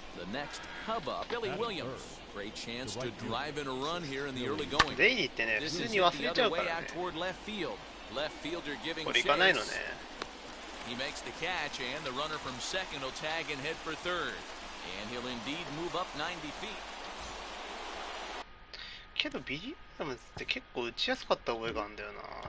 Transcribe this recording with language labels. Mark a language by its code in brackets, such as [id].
[en] Next Cub up, Billy Williams. Great chance to drive in a run here in the early going. [ja] デイリーってね、普通に忘れちゃうからね。 [en] Left fielder giving [ja] これ行かないのね。 [en] He makes the catch and the runner from second will tag and head for third. And he'll indeed move up 90 feet. [ja] けどビリー・ウィリアムズって結構打ちやすかった覚えがあるんだよな。